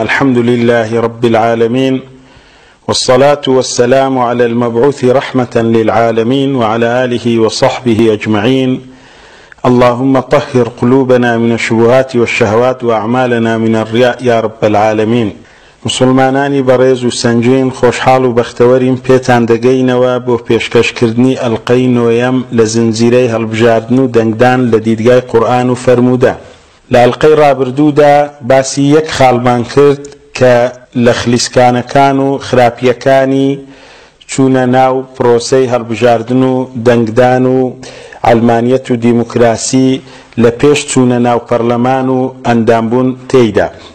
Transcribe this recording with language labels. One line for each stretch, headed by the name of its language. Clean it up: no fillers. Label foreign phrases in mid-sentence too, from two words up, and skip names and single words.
Arabic: الحمد لله رب العالمين، والصلاة والسلام على المبعوث رحمة للعالمين وعلى آله وصحبه أجمعين. اللهم طهر قلوبنا من الشبهات والشهوات وأعمالنا من الرياء يا رب العالمين.
Central Kurdish: مسلمانانی بەڕێز و سەنگین، خۆشحاڵ و بەختەوەرین پێتان دەگەینەوە بۆ پێشکەشکردنی ئەڵقەی نۆیەم لە زنجیرەی هەڵبژاردن و دەنگدان لە دیدگای قورئان و فەرموودە. لە ئەڵقەی ڕابردوودا باسی یەک خاڵمان کرد کە لە خلیسکانەکان و خراپیەکانی چوونە ناو پرۆسەی هەڵبژاردن و دەنگدان و عەلمانیەت و دیموکراسی لە پێش چوونە ناو پەرلەمان و ئەندامبوون تێیدا.